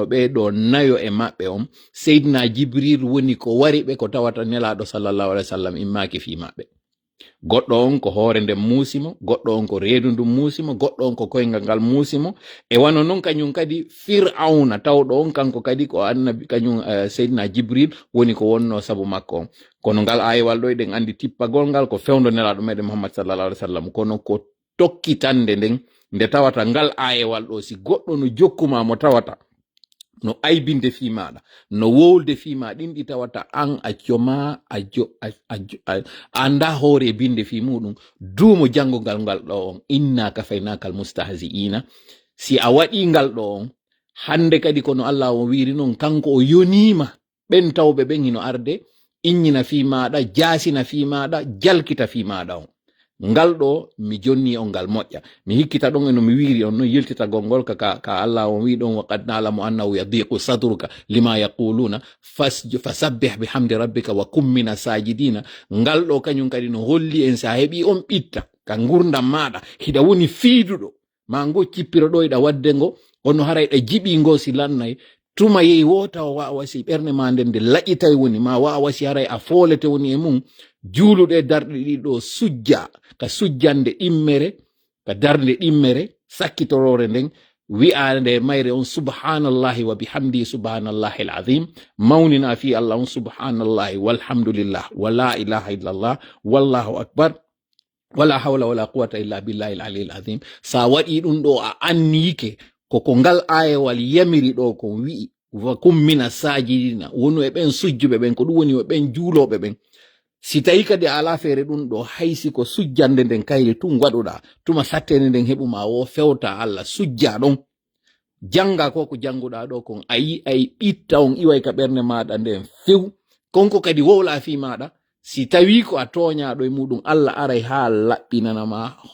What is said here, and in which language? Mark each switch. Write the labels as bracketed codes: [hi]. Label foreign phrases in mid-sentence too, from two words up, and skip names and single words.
[ff] ɓeɗo nayo e maɓɓe on seydina jibril woni ko wari ɓe ko tawata nelaɗo [ar] صلى الله عليه وسلم [ff] immaki fi maɓɓe goɗɗo on ko hoore nden muusimo goɗɗo on ko reedu ndum muusimo goɗɗo on ko koyngal ngal muusimo e wano noon kañum kadi fir'auna tawɗo on kanko kadi ko annabi kañum seydina jibril woni ko wonno sabu makko on kono ngal ayewal ɗo eɗen andi tippagol ngal ko fewndo nelaɗo meɗen muhammad [ar] صلى الله عليه وسلم [ff] kono ko tokkitande nden nde tawata ngal ayewal ɗo si goɗɗo no jokkuma mo tawata no aybinde fi maɗa no wowlde fi ma ɗinɗi tawata an a joma a anda hoore binde fi muɗum duumo jangogal ngal ɗo on [ar] إنا كفيناك المستهزئين [ff] si a waɗi ngal ɗo on hande kadi kono Allah o wiri noon kanko o yonima ɓen tawɓe ɓen hino arde innina fi maɗa jasina fi maɗa jalkita fi maɗa on ngal ɗo mi jonni on ngal moƴƴa mi hikkita ɗon eno mi wiri on no yeltitagol ngol ka Allah on wi ɗon [ar] وقد نعلم أنه يضيق صدرك لما يقولون فسبح بحمد ربك وكن من الساجدين [ff] ngal ɗo kañum kadi no holli en sa heɓi on ɓitta ka gurdam maɗa hiɗa woni fiiduɗo ma ngo cippiro ɗo iɗa wadde ngo ono hara iɗa jiɓi ngo si lannay tuma yehi wota o wawa si ɓernde ma nden nde laƴitay woni ma wawa si haray a foolete woni e mum juuluɗe darɗe ɗiɗo sujja ka sujjande ɗimmere ka darde ɗimmere sakkitorore nden wi'ande mayre [ar] on سبحان الله وبحمده سبحان الله العظيم [ff] mawnina fi Allah on [ar] سبحان الله والحمد لله ولا إله إلا الله والله أكبر ولا حول ولا قوة إلا بالله العلي العظيم sa [ff] waɗi ɗum ɗo a annike koko ngal ayewal yamiri ɗo ko wi'i [ar] وكن من الساجدين [ff] wonu e ɓen sujjuɓe ɓen ko ɗum woni e ɓen juuloɓe ɓen si tawi kadi ala feere ɗum ɗo haysi ko sujjande nden kayri tun waɗuɗa tuma sattene nden heɓuma wo fewta Allah sujja ɗon janga ko janguɗa ɗo kon ayi ɓitta on iway ka ɓernde maɗa nden few konko kadi wowla fi maɗa si tawi ko a toñaɗo e muɗum Allah aray ha laɓɓinanama